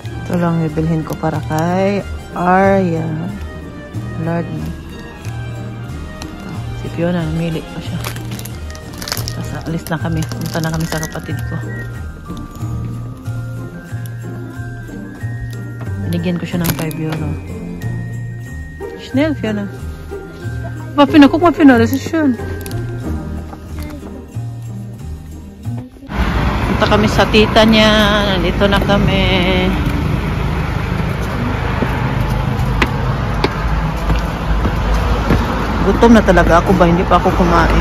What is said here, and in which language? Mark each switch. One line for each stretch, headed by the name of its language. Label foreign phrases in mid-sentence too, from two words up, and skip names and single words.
Filipino: Ito lang bibilhin ko para kay Arya. Lord na. Ito. Si Fiona, namili pa siya. Tapos alis na kami. Punta na kami sa kapatid ko. Binigyan ko siya ng 5 euro.
German: Schnell, Fiona. Guck mal, Fiona, das ist schön.
Filipino: Punta kami sa tita niya. Nandito na kami. Gutom na talaga ako ba? Hindi pa ako kumain.